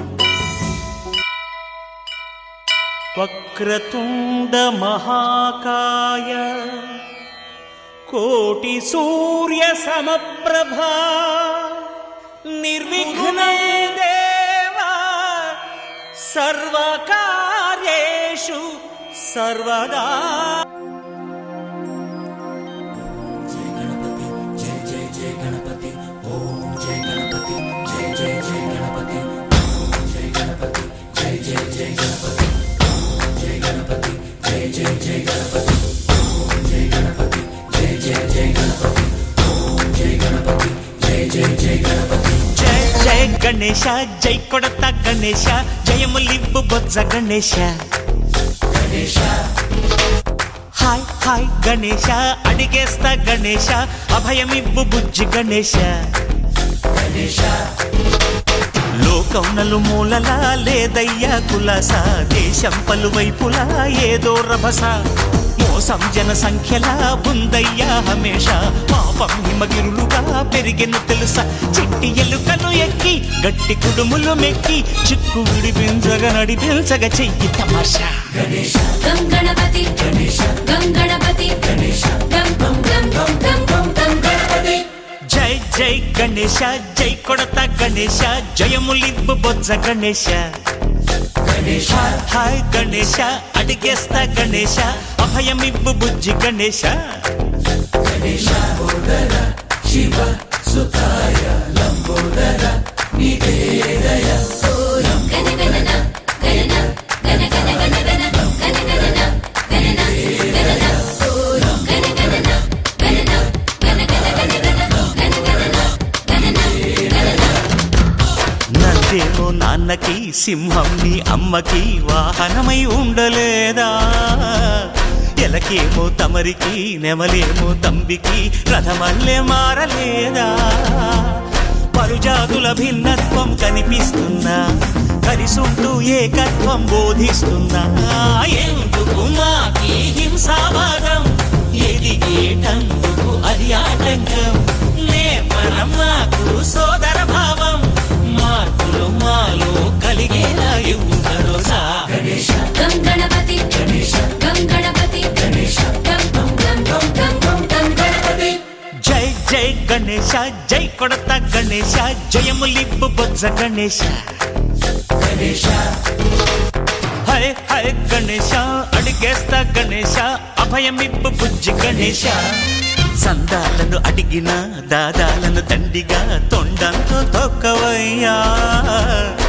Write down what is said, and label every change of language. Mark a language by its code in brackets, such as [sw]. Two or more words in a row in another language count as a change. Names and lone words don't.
[sa] वक्रतुण्ड महाकाय कोटि सूर्य समप्रभा निर्विघ्नं देवा सर्वकार्येषु सर्वदा। जय गणपति जय जय जय गणपति ओम जय गणपति जय जय जय गणपति ओम जय गणपति जय जय जय गणपति ओम जय गणपति जय जय जय गणपति ओम जय गणपति जय जय जय गणपति ओम जय गणपति जय जय जय गणपति [te] జై జై గణేశ జై కొడతా గణేశ జయములిబ్బు బొజ్జ గణేశ गणेश హాయ్ హాయ్ గణేశ అడిగేస్తా గణేశ అభయమిబ్బు బుజ్జి గణేశ गणेश లోకం నలుమూలలా లేదయ్యా కులాస దేశం పలువైపులా ఏదో రభస మోసం జన సంఖ్యలా ఉందయ్యా హమేష పాపం హిమగిరులుగా పెరిగెను తెలుసా చిట్టి ఎలుకను ఎక్కి గట్టి కుడుములు మెక్కి చిక్కు విడిపించగ నడిపించగ చెయ్యి తమాషా गणेश [sa] गं गणपति गणेश गं गणपति गणेश गं गं गं गं गं गं गणपति [te] జై జై గణేశ జై కొడతా గణేశ జయములిబ్బు బొజ్జ గణేశ गणेश హాయ్ గణేశ అడిగేస్తా గణేశ అభయమిబ్బు బుజ్జి గణేశ [sa] गणेश बोदर शिव सुताय लंबोदर निवेदय गण गणना गणना गण गण गण गण गण गणना गणना गणना गण गणना गणना गण गण गण गण गण गणना गणना गणना [te] నందేమో నాన్నకి సింహం నీ అమ్మకి వాహనమై ఉండలేదా ఎలకేమో తమరికి నెమలేమో తంబికి రథమల్లే మారలేదా పరుజాతుల భిన్నత్వం కనిపిస్తున్నా కలిసుంటూ ఏకత్వం బోధిస్తున్నా ఎందుకు మాకి హింసావాదం ఎదిగేటందుకు అది ఆటంకం నేపరం మాకు సోదర భావం మార్పులు మాలో కలిగేలా ఇవ్వు భరోసా गणेश [sa] गं गणपति गणेश गं गणपति गणेश गं गं गं गं गं गं गणपति [te] జై జై గణేశ జై కొడతా గణేశ జయములిబ్బు బొజ్జ గణేశ गणेश హై హై గణేశ అడిగేస్తా గణేశ అభయమిబ్బు బుజ్జి గణేశ సందాలను అడిగిన దాదాలను దండిగా తొండంతో తొక్కవయ్యా